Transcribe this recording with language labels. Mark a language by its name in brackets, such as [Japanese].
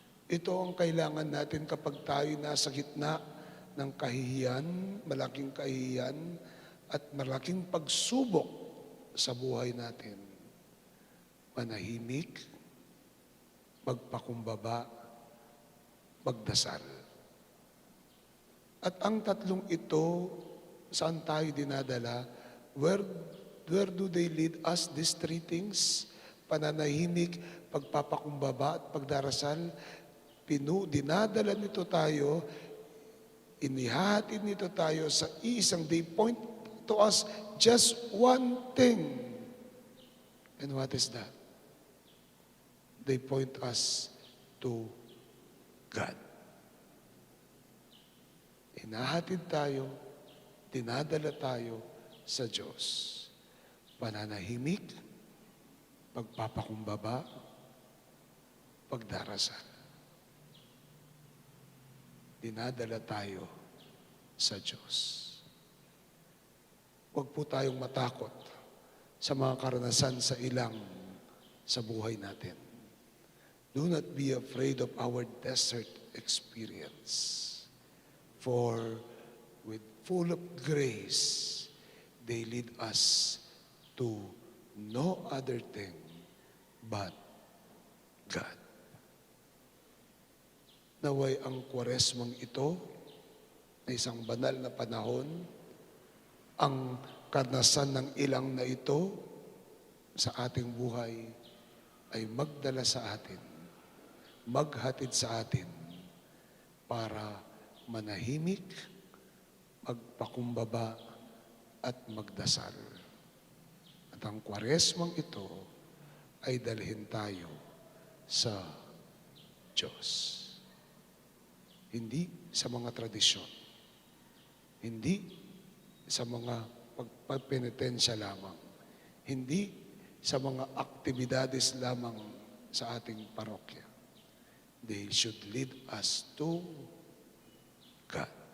[Filipino] Ito ang kailangan natin kapag tayo nasa gitna ng kahihiyan, malaking kahihiyan, at malaking pagsubok sa buhay natin. Manahimik, magpakumbaba, magdasal. At ang 3 ito, saan tayo dinadala? [English] Where do they lead us, these 3 things? [Filipino] Pananahimik, pagpapakumbaba at pagdarasal. Dinadala nito tayo, inihahatid nito tayo sa isang, [English] they point to us just one thing. And what is that? They point us to God. [Filipino] Hinahatid tayo, dinadala tayo sa Diyos. Pananahimik, pagpapakumbaba, pagdarasal. Dinadala tayo sa Diyos. Huwag po tayong matakot sa mga karanasan sa ilang sa buhay natin. [English] Do not be afraid of our desert experience. For with full of grace, they lead us to no other thing but God. [Filipino] Naway ang Kwaresmang ito na isang banal na panahon, ang karanasan ng ilang na ito sa ating buhay ay magdala sa atin, maghatid sa atin para manahimik, magpakumbaba at magdasal. At ang Kwaresmang ito ay dalhin tayo sa Diyos. Hindi sa mga tradisyon, hindi sa mga pagpenitensya lamang, hindi sa mga aktibidades lamang sa ating parokya. [English] They should lead us to God.